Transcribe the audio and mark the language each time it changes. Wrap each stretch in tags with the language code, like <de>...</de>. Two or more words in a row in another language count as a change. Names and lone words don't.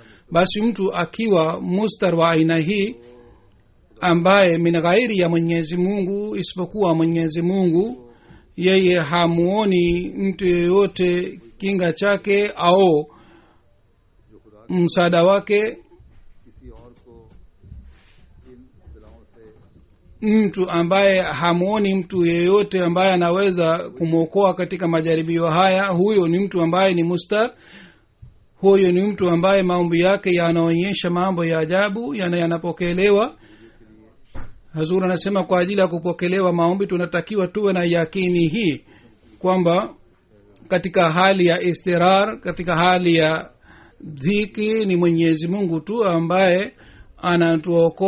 <sw>Basi mtu akiwa mustar wa aina hii ambaye min ghairi ya mwenyezi mungu, isipokuwa mwenyezi mungu, yeye hamuoni mtu yeyote kinga chake au msaada wake.</sw> <hi>किसी और को इन बलाओं से</hi> <sw>mtu ambaye hamuoni mtu yeyote ambaye anaweza kumwokoa katika majaribio haya, huyo ni mtu ambaye ni mustar. huyo ni mtu ambaye maombi yake yanaonyesha mambo ya ajabu, yanapokelewa. Hazur anasema kwa ajili ya kupokelewa maombi tunatakiwa tuwe na yakini hii kwamba katika hali ya istirar, katika hali ya dhiki, ni mwenyezi mungu tu ambaye anatuokoa.</sw>